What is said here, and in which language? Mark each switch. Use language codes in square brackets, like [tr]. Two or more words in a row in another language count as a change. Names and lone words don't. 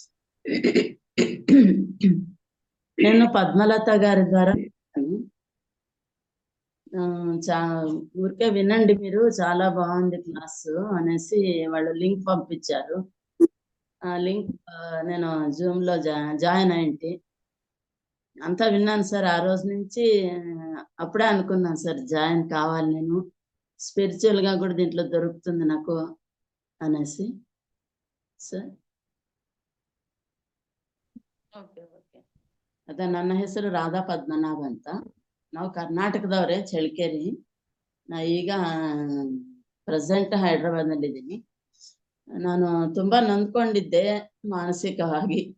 [te] నేను పద్మలత గారి ద్వారా ఊరికే వినండి మీరు, చాలా బాగుంది క్లాసు అనేసి వాళ్ళు లింక్ పంపించారు. ఆ లింక్ నేను జూమ్ లో జాయిన్ అయింటి. అంతా విన్నాను సార్. ఆ రోజు నుంచి అప్పుడే అనుకున్నాను సార్, జాయిన్ కావాలి నేను, స్పిరిచువల్ గా కూడా దీంట్లో దొరుకుతుంది నాకు అనేసి. [kn] ಸರ್ ಓಕೆ ಓಕೆ ಅದ ನನ್ನ ಹೆಸರು ರಾಧಾ ಪದ್ಮನಾಭ್ ಅಂತ. ನಾವು ಕರ್ನಾಟಕದವರೇ, ಚಳ್ಳಕೆರೆ. ನಾ ಈಗ ಪ್ರೆಸೆಂಟ್ ಹೈದರಾಬಾದ್ ನಲ್ಲಿ ಇದ್ದೀನಿ. ನಾನು ತುಂಬಾ ನೊಂದ್ಕೊಂಡಿದ್ದೆ ಮಾನಸಿಕವಾಗಿ.